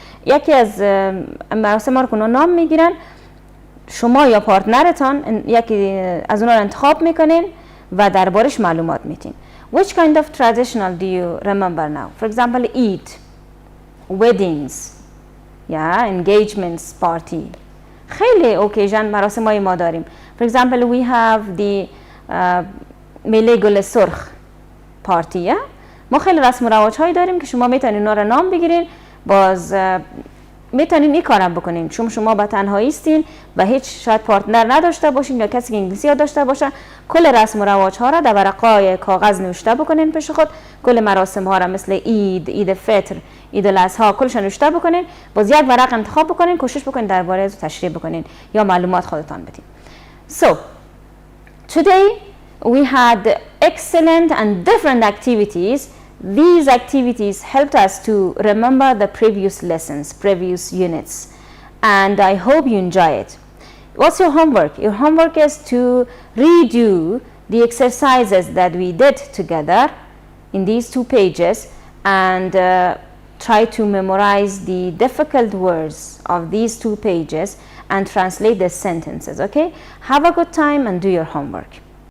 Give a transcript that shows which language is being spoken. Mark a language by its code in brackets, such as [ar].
[fa] یکی از مراسم ها رو که نام میگیرن شما یا پارتنرتان یکی از اونها رو انتخاب میکنین و دربارش معلومات میتین. [en] Which kind of traditional do you remember now? For example, Eid, weddings, engagements, party. [fa] خیلی اوکیژن مراسم های ما داریم. [en] For example, we have the میله گل سرخ party. [fa] ما خیلی رسم و رواج هایی داریم که شما میتونین اونا رو نام بگیرین. باز میتونین این کارم بکنین چون شما با تنهایی استین و هیچ شاید پارتنر نداشته باشین یا کسی که انگلیسی ها داشته باشه. کل رسم و رواج ها را در ورقای کاغذ نوشته بکنین پیش خود. کل مراسم ها را مثل عید فطر، عید الاضحی کلش نوشته بکنین. باز یک ورق انتخاب بکنین، کوشش بکنین درباره از تشریح بکنین یا معلومات خودتان بدین. [en] So today we had excellent and different activities. These activities helped us to remember the previous lessons, previous units, and I hope you enjoy it. What's your homework? Your homework is to redo the exercises that we did together in these 2 pages and try to memorize the difficult words of these 2 pages and translate the sentences, okay? Have a good time and do your homework.